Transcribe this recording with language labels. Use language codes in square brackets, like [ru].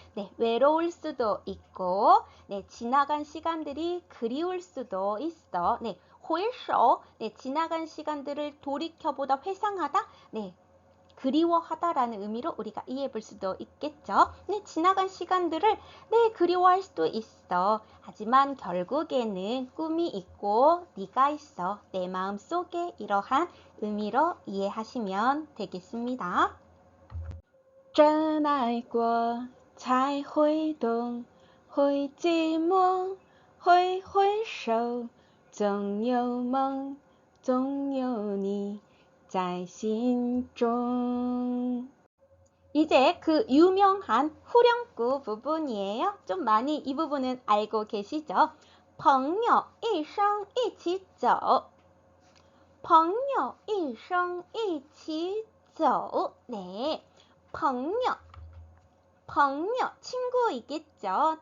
[ko] 네 외로울 수도 있고 네 지나간 시간들이 그리울 수도 있어 네回首네 지나간 시간들을 돌이켜보다 회상하다 네 그리워하다라는 의미로 우리가 이해해 볼 수도 있겠죠. 네, 지나간 시간들을 네, 그리워할 수도 있어. 하지만 결국에는 꿈이 있고 네가 있어. 내 마음속에 이러한 의미로 이해하시면 되겠습니다. [zh] 真爱过才会懂会寂寞会回首总有梦总有你在心中 [ko] 이제 그 유명한 후렴구 부분이에요. 좀 많이 이 부분은 알고 계시죠? [zh] 朋友一生一起走朋友一生一起走 네, 朋友 [ko] 친구이겠죠?